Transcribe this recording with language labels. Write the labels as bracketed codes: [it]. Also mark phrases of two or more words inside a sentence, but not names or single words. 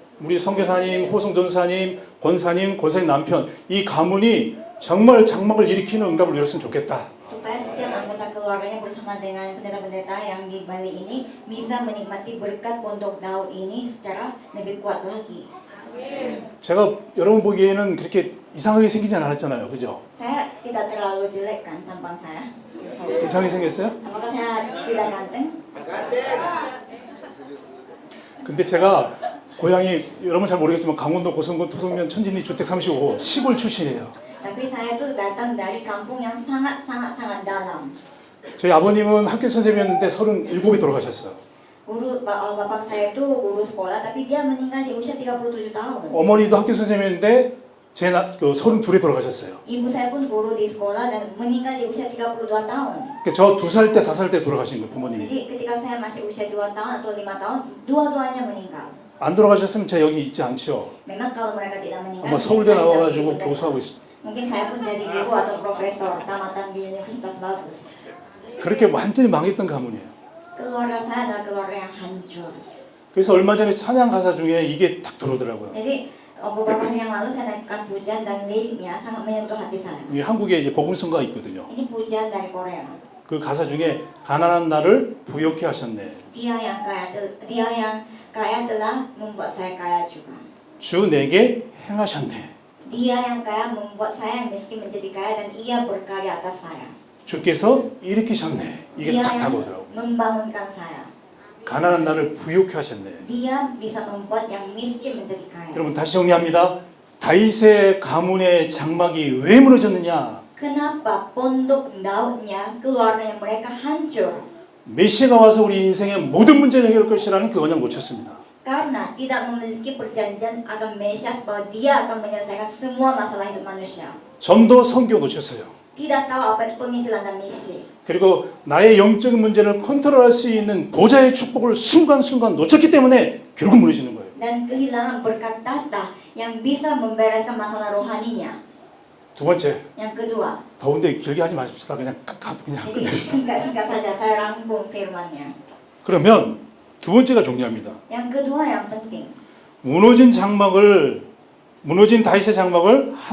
[ko] 우리 선교사님, 호성 전사님, 권사님 남편 이 가문이 정말 장막을 일으키는 응답을 누렸으면 좋겠다. [id] Supaya setiap anggota keluarganya bersama dengan pendeta-pendeta yang di Bali ini bisa menikmati berkat Pondok Daud ini secara lebih kuat lagi. [ko] 제가 여러분 보기에는 그렇게 이상하게 생기지 않았잖아요, 그죠? [id] Saya tidak terlalu jelek kan tampang saya. [ko] 이상하게 생겼어요? [id] Apakah saya tidak ganteng? [ko] 근데 제가 고향이 여러분 잘 모르겠지만 강원도 고성군 토성면 천진리 주택 35 시골 출신이에요. [id] Tapi saya tuh datang dari kampung yang sangat dalam. [ko] 저희 아버님은 학교 선생님이었는데 37에 돌아가셨어요. [id] Bapak saya itu guru sekolah tapi dia meninggal di usia 37 tahun. [ko] 어머니도 학교 선생님이었는데 그 32에 돌아가셨어요. [id] Ibu saya pun guru di sekolah dan meninggal di usia 32 tahun. [ko] 저 2살 때, 4살 때 돌아가신 거예요, 부모님이. [id] Jadi ketika saya masih usia 2 tahun atau 5 tahun, dua-duanya meninggal. [ko] 안 돌아가셨으면 제가 여기 있지 않죠. [id] Memang kalau mereka tidak meninggal, [ko] 아마 서울대 나와가지고 교수하고 있어요. [id] mungkin saya pun jadi guru atau profesor tamatan di universitas bagus. [ko] 그렇게 완전히 망했던 가문이에요. [id] Keluarga saya adalah keluarga yang hancur. [ko] 그래서 얼마 전에 찬양 가사 중에 이게 딱 들어오더라고요. [id] Jadi beberapa hari yang lalu saya naikkan pujian dan liriknya sangat menyentuh hati saya. [ko] 이 한국에 이제 복음성가가 있거든요. [id] Ini pujian dari Korea. [ko] 그 가사 중에 가난한 나를 부욕해 하셨네. [id] Dia yang kaya telah membuat saya kaya juga. [ko] 주 내게 행하셨네. [id] Dia yang kaya membuat saya yang miskin menjadi kaya dan ia berkarya atas saya. [ko] 주께서 일으키셨네. 이게 [id] Dia [ko] 딱 [id] yang [ko] 다가오더라고요. [id] membangunkan saya. [ko] 가난한 나를 부욕해 하셨네. [id] Dia bisa membuat yang miskin menjadi kaya. [ko] 여러분 다시 정리합니다. 다윗의 가문의 장막이 왜 무너졌느냐? [id] Kenapa pondok Daudnya keluarganya mereka hancur? [ko] 메시아가 와서 우리 인생의 모든 문제를 해결할 것이라는 그 언약을 놓쳤습니다. [id] Karena tidak memiliki perjanjian akan Mesias bahwa dia akan menyelesaikan semua masalah hidup manusia. [ko] 전도 선교 놓쳤어요. [id] Tidak tahu apa itu penginjilan dan misi. [ko] 그리고 나의 영적인 문제를 컨트롤할 수 있는 보좌의 축복을 순간순간 놓쳤기 때문에 결국 무너지는 거예요. [id] Dan kehilangan berkat tahta yang bisa membereskan masalah rohaninya. [ko] 두 번째, [id] Yang kedua, [ko] 더운데 길게 하지 마십시다. 그냥 [id] jadi [ko] 끝냅시다. [id] singkat saja saya rangkum firman-Nya. [ko] 그러면 두 번째가 중요합니다. [id] Yang kedua yang penting, [ko] 무너진 다윗의 장막을 하나님께서 일으키십니다.